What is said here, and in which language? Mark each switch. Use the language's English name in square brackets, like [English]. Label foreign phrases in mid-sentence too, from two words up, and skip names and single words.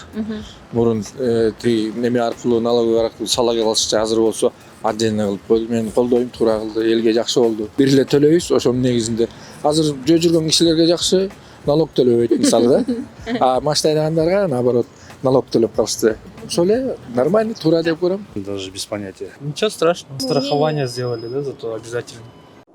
[Kyrgyz] Мурун тиги неме аркылуу, налоговый аркылуу салык алышча азыр болсо отдельно кылып койду. Мен колдойм, туура кылды, элге жакшы болду. Бир эле төлөйбүз, ошонун негизинде. Азыр жөө жүргөн кишилерге жакшы, налог төлөбөйт мисалы да. А машина айдагандарга наоборот налог төлөп калышты. Ошол эле нормально, туура деп көрөм. [Russian] Даже без понятия. Ничего страшного. Страхование сделали, да, зато обязательно.